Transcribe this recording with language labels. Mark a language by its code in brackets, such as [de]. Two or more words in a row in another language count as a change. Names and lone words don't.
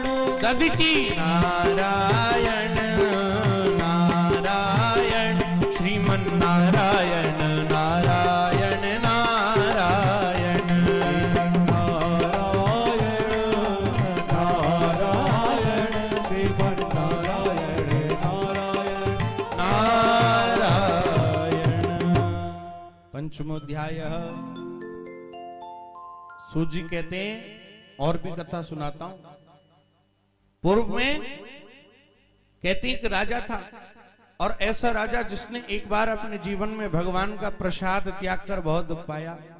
[hi] दधिची नारायण नारायण श्रीमन नारायण नारायण नारायण नारायण श्रीमन नारायण नारायण नारायण। पंचमोध्याय। सूत जी कहते हैं और भी कथा सुनाता हूं। पूर्व में कहते हैं कि राजा था और ऐसा राजा जिसने एक बार अपने जीवन में भगवान का प्रसाद त्याग कर बहुत दुख पाया।